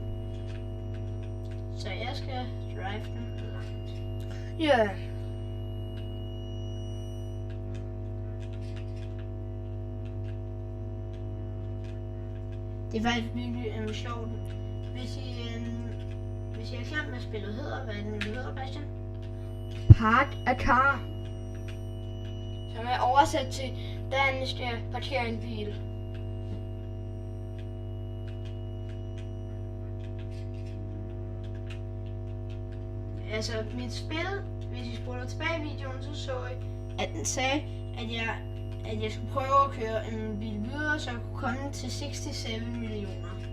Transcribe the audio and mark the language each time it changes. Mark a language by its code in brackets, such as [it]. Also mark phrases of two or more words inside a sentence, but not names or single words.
[da] Så jeg skal drive den langt. Ja. Det er faktisk virkelig sjovt. Hvis I har glemt, hvad spillet hedder, hvad den hedder, Bastian? [en] Park a car. [da] Som er oversat til, hvordan skal parkere en bil. Altså, mit spil, hvis I spoler tilbage i videoen, så I, at den sagde, at jeg skulle prøve at køre en bil videre, så jeg kunne komme til 67 millioner.